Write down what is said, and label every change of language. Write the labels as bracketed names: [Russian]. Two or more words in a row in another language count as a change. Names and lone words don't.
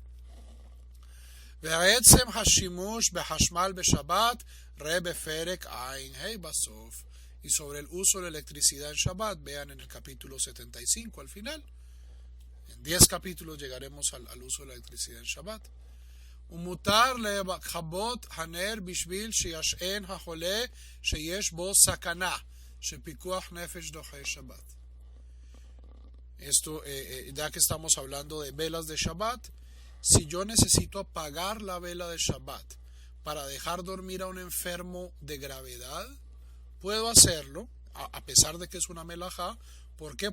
[Spanish] Y sobre el uso de electricidad en Shabbat, vean en el capítulo 75 al final. En 10 capítulos llegaremos al uso de la electricidad en Shabbat. [Hebrew] ומותר לכבות הנר בשביל שישען החולה שיש בו סכנה שפיקוח נפש דוחה שבת. [Spanish] Esto, ya que estamos hablando de velas de Shabbat, si yo necesito apagar la vela de Shabbat para dejar dormir a un enfermo de gravedad, puedo hacerlo, a pesar de que es una melajá. ¿Por qué?